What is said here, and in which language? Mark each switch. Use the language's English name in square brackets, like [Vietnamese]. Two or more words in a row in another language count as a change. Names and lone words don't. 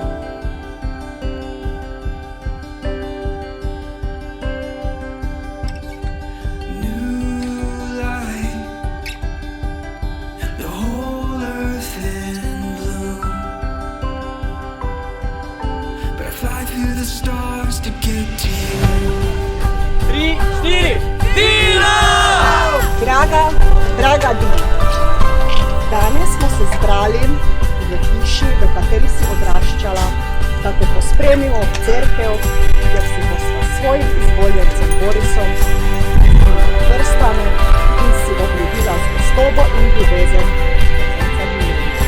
[English] New light, the whole earth in bloom. But I fly through the stars to get to you. 3, 4, Dino! [Slovenian] Draga Dina, danes smo se zbrali v hiši, v kateri si odraščala, da te pospremimo v cerkev, kjer si bosta s svojim izvoljencem Borisom vrstami in si obljubila zvestobo in ljubezen do konca življenja.